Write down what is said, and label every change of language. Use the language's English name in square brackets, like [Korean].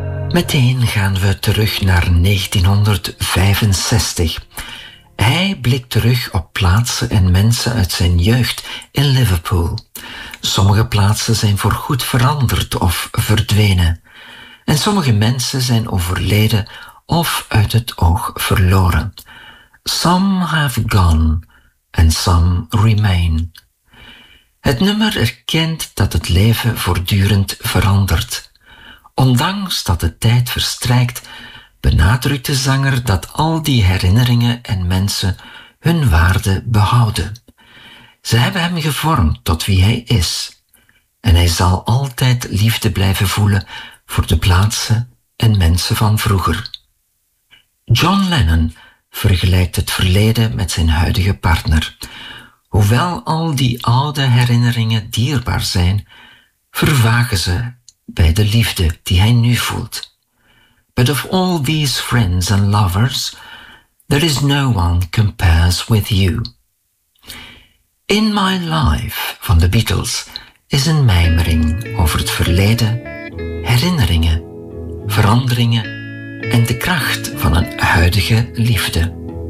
[Dutch] Meteen gaan we terug naar 1965. Hij blikt terug op plaatsen en mensen uit zijn jeugd in Liverpool. Sommige plaatsen zijn voorgoed veranderd of verdwenen. En sommige mensen zijn overleden of uit het oog verloren. [English] Some have gone and some remain. [Dutch] Het nummer erkent dat het leven voortdurend verandert. Ondanks dat de tijd verstrijkt, benadrukt de zanger dat al die herinneringen en mensen hun waarde behouden. Ze hebben hem gevormd tot wie hij is. En hij zal altijd liefde blijven voelen voor de plaatsen en mensen van vroeger. John Lennon vergelijkt het verleden met zijn huidige partner. Hoewel al die oude herinneringen dierbaar zijn, vervagen ze bij de liefde die hij nu voelt. [English] But of all these friends and lovers, there is no one compares with you. [Dutch] In My Life van de Beatles is een mijmering over het verleden, herinneringen, veranderingen en de kracht van een huidige liefde.